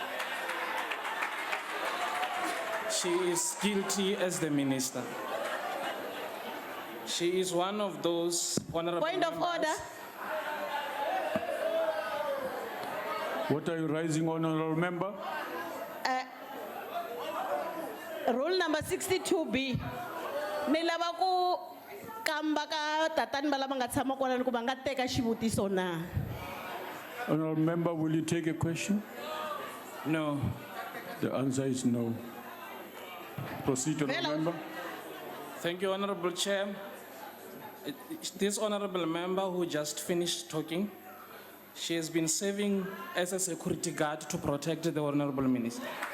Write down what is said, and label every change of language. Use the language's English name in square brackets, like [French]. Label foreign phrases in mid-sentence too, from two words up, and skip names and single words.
[English] She is guilty as the minister. She is one of those honorable Point of members. order. What are you raising, honorable member? Rule number 62B. [Tsonga] Ni lava ku kamba ka tatani va lava nga tshama kona ni ku va nga teka xivutiso na. [English] Honorable member, will you take a question? No. The answer is no. Proceed, honorable member. Thank you, Honorable Chair. This honorable member who just finished talking, she has been serving as a security guard to protect the honorable minister.